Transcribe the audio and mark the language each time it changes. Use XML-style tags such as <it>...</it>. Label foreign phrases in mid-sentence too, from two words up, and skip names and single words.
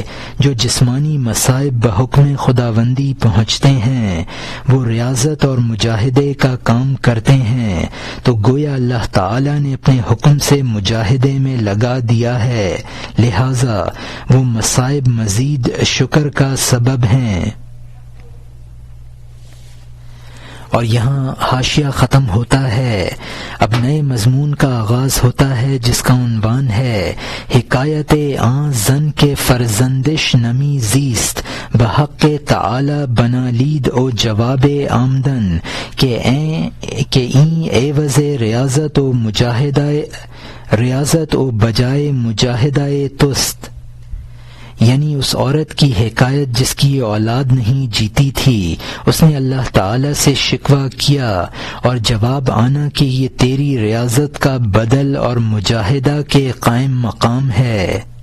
<ur>جو جسمانی مصائب بحکم خداوندی پہنچتے ہیں وہ ریاضت اور مجاہدے کا کام کرتے ہیں، تو گویا اللہ تعالی نے اپنے حکم سے مجاہدے میں لگا دیا ہے، لہذا وہ مصائب مزید شکر کا سبب ہیں۔ اور یہاں حاشیہ ختم ہوتا ہے، اب نئے مضمون کا آغاز ہوتا ہے جس کا عنوان ہے</ur> <fa>حکایت آن زن کے فرزندش نمی زیست بحق تعالی بنا لید او جواب آمدن کہ این عوض ریاضت و بجائے مجاہدہ تست،</fa> <ur>یعنی اس عورت کی حکایت جس کی اولاد نہیں جیتی تھی، اس نے اللہ تعالی سے شکوہ کیا اور جواب آنا کہ یہ تیری ریاضت کا بدل اور مجاہدہ کے قائم مقام ہے۔</ur>